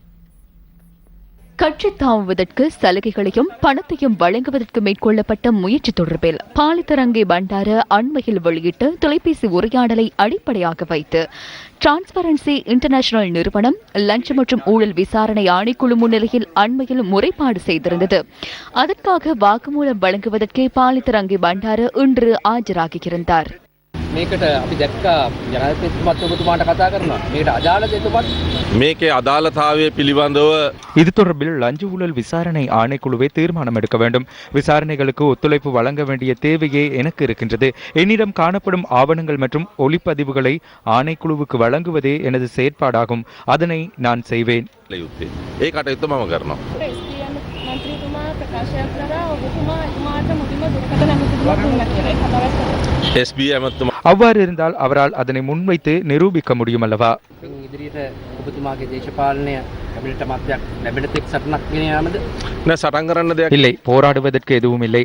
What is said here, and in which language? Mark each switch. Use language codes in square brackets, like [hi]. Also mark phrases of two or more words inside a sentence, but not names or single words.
[ta] கட்சி தாவுவதற்கு சலுகைகளையும் பணத்தையும் வழங்குவதற்கு மேற்கொள்ளப்பட்ட முயற்சி தொடர்பில் பாலித்த ரங்கே பண்டார அண்மையில் வெளியிட்ட தொலைபேசி உரையாடலை அடிப்படையாக வைத்து டிரான்ஸ்பரன்சி இன்டர்நேஷனல் நிறுவனம் லஞ்சம் மற்றும் ஊழல் விசாரணை ஆணைக்குழு முன்னிலையில் அண்மையில் முறைப்பாடு செய்திருந்தது. அதற்காக வாக்குமூலம் வழங்குவதற்கு பாலித்த ரங்கே பண்டார இன்று ஆஜராகியிருந்தார். [si] මේකට අපි දැක්කා ජනාධිපතිතුමත් ඔබතුමාට කතා කරනවා. මේකට අදාළද එතුමත්? මේකේ අදාළතාවය පිළිබඳව [ta] இது தொடர்பில் லஞ்ச ஊழல் விசாரணை ஆணைக்குழுவை தீர்மானம் எடுக்க வேண்டும். விசாரணைகளுக்கு ஒத்துழைப்பு வழங்க வேண்டிய தேவையே எனக்கு இருக்கின்றது. என்னிடம் காணப்படும் ஆவணங்கள் மற்றும் ஒளிப்பதிவுகளை ஆணைக்குழுவுக்கு வழங்குவதே எனது செயற்பாடாகும். அதனை நான் செய்வேன். [si] ඒ කටයුත්ත මම කරනවා. [ta] அவ்வாறு இருந்தால் அவரால் அதனை முன்வைத்து நிரூபிக்க முடியும் அல்லவா? இல்லை, போராடுவதற்கு எதுவும் இல்லை.